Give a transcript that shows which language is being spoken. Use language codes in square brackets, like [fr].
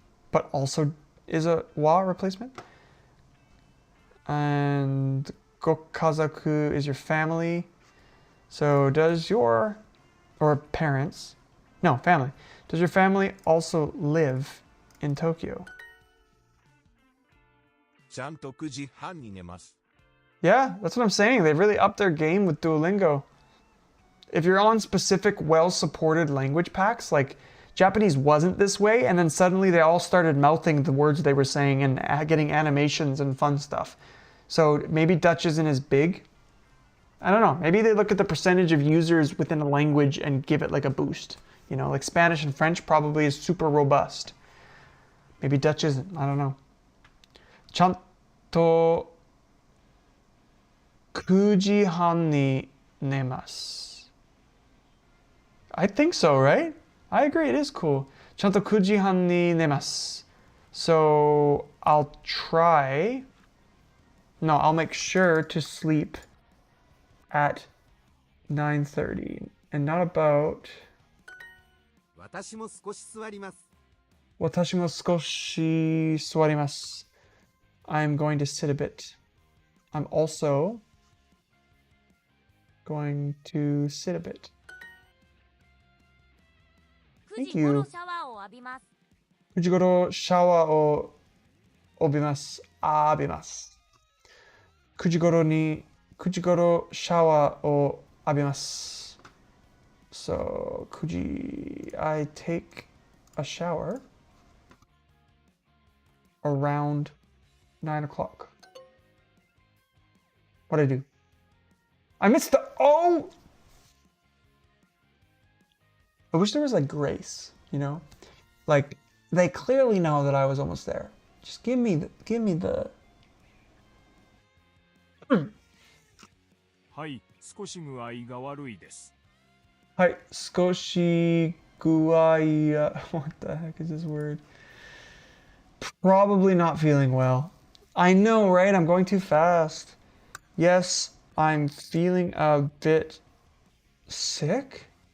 [en] But also is a wa replacement. And gokazoku is your family. So does your, or parents, no, family. Does your family also live in Tokyo? [ja] ちゃんと9時半に寝ます。 [en] Yeah, that's what I'm saying. They really upped their game with Duolingo. If you're on specific, well-supported language packs, like Japanese wasn't this way, and then suddenly they all started mouthing the words they were saying and getting animations and fun stuff. So maybe Dutch isn't as big. I don't know. Maybe they look at the percentage of users within a language and give it like a boost. You know, like Spanish and French probably is super robust. Maybe Dutch isn't. I don't know. [ja] ちゃんと9時半に寝ます。 [en] I think so, right? I agree, it is cool. [ja] ちゃんと9時半に寝ます。 [en] So I'll try. No, I'll make sure to sleep at 9:30 and not about. [ja] 私も少し座ります。私も少し座ります。 [en] I'm going to sit a bit. I'm also going to sit a bit. 9 Thank [ja] 時頃 [en] you. [ja] シャワーを浴びます。 9時頃シャワーを浴びます。浴びます。 9時頃シャワーを浴びます。 [en] So, 9時 I take a shower around 9 o'clock. What'd I do? I missed the O! I wish there was like grace, you know? Like, they clearly know that I was almost there. Just give me the... [ja] はい、少し具合が悪いです。はい、少し具合... [en] What the heck is this word? Probably not feeling well. I know, right? I'm going too fast. Yes, I'm feeling a bit sick.